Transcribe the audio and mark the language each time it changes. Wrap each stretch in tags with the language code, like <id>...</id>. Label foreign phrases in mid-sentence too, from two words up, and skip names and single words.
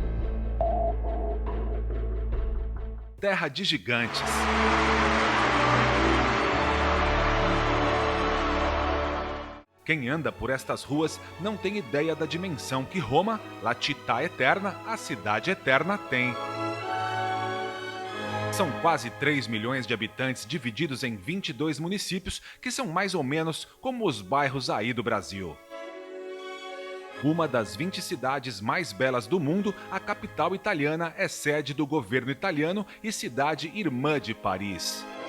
<pt>Terra de gigantes. Quem anda por estas ruas não tem ideia da dimensão que Roma,</pt> <it>la città eterna,</it> <pt>a cidade eterna, tem. São quase 3 milhões de habitantes divididos em 22 municípios, que são mais ou menos como os bairros aí do Brasil. Uma das 20 cidades mais belas do mundo, a capital italiana é sede do governo italiano e cidade irmã de Paris.</pt>